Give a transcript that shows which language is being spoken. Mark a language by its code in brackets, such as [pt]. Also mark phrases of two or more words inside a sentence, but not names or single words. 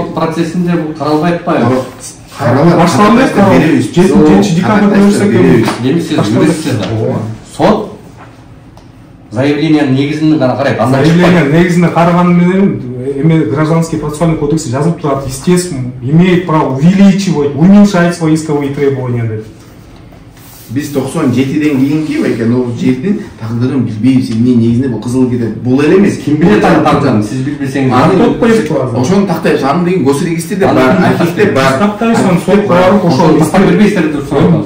[ky] Сот процессинде бул каралбай атпайбы? Башталды. 7 декабрда берсек Эми сиз билесиз да. Сот заявлениянын негизинде гана карайт. Заявление негизинде караганы менен эме [ru] гражданский процессуальный [ky] кодексте жазылып турат, [ru] естественно, имеет право увеличивать, уменьшать свои исковые требования деп. [ky] Биз 97ден кийинки экен ол жердин тагдырын билбейбиз. Эмне негизинде бул кызыл китеп. Бул эле эмес. Ким билет аны тагдырын? Сиз билбесеңиз. Ошону тактайбыз. Аны деген госрегистрде бар, архивде бар. Тактайбыз, аны сот барып ошол тактап бербейсиздер деп сурап атабыз.